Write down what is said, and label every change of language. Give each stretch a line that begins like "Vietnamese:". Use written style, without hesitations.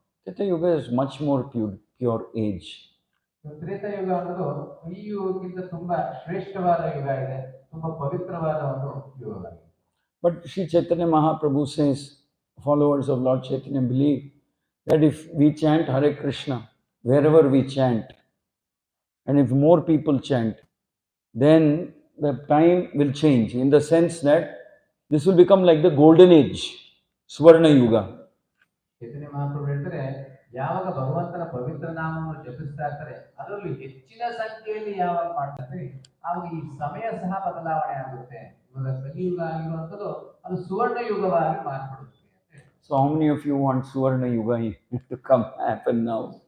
English: Treta Yuga is much more pure age.
Kannada: Treta ಯುಗ ಅನ್ನೋದು ಈ ಯುಗಕ್ಕಿಂತ ತುಂಬಾ ಶ್ರೇಷ್ಠವಾದ ಯುಗ ಇದೆ, ತುಂಬಾ ಪವಿತ್ರವಾದ ಒಂದು ಯುಗವಾಗಿದೆ.
English: But Sri Chaitanya Mahaprabhu says, followers of Lord Chaitanya believe that if we chant Hare Krishna, wherever we chant, and if more people chant, then the time will change, in the sense that this will become like the golden age, Swarna Yuga.
Kannada: ಚೈತನ್ಯ ಮಹಾಪ್ರಭು ಹೇಳ್ತಾರೆ, ಯಾವಾಗ ಭಗವಂತನ ಪವಿತ್ರ ನಾಮವನ್ನು ಜಪಿಸ್ತಾ ಇರ್ತಾರೆ, ಅದರಲ್ಲಿ ಹೆಚ್ಚಿನ ಸಂಖ್ಯೆಯಲ್ಲಿ ಯಾವಾಗ ಮಾಡ್ತಾರೆ, ಆವಾಗ ಈ ಸಮಯ ಸಹ ಬದಲಾವಣೆ ಆಗುತ್ತೆ. ಇವಾಗ ಕಲಿಯುಗ ಆಗಿರುವಂಥದ್ದು ಅದು ಸುವರ್ಣ ಯುಗವಾಗಿ ಮಾರ್ಪಡುತ್ತೆ.
English: So how many of you want Suvarna Yuga to come happen now?